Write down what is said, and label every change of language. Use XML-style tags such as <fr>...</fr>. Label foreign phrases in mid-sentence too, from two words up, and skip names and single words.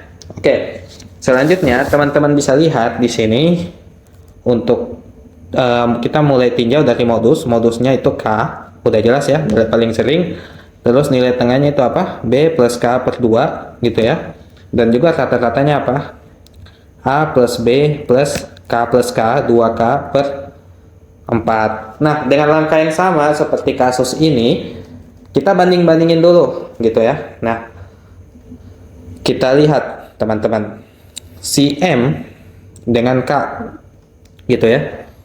<id>Oke, selanjutnya teman-teman bisa lihat di sini untuk kita mulai tinjau dari modusnya itu K, udah jelas ya, nilai paling sering. Terus nilai tengahnya itu apa? B plus K per 2 gitu ya. Dan juga rata-ratanya apa? A plus B plus K plus K 2K per 4. Nah, dengan langkah yang sama seperti kasus ini, kita banding-bandingin dulu gitu ya. Nah, kita lihat teman-teman, si M dengan K gitu ya.</id>